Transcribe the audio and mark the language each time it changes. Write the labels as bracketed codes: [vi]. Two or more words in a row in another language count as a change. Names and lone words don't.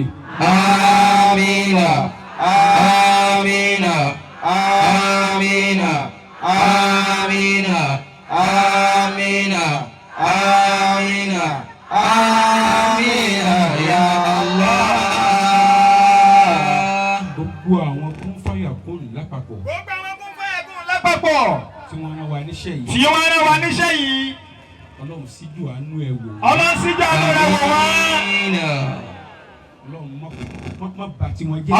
[ar] آمين آمين آمين آمين آمين آمين آمين يا الله. [yo] gbogbo àwọn [ar] كن فيكون [yo] lápapọ̀. gbogbo àwọn [ar] كن فيكون [yo] lápapọ̀. tí wọ́n rán wa níṣẹ́ yìí. tí wọ́n rán wa níṣẹ́ yìí. Ọlọ́run síjú àánú ẹ̀ wò. Ọlọ́run síjú àánú ẹ̀ wò wá. Ọlọ́run má bà tiwọn jẹ́.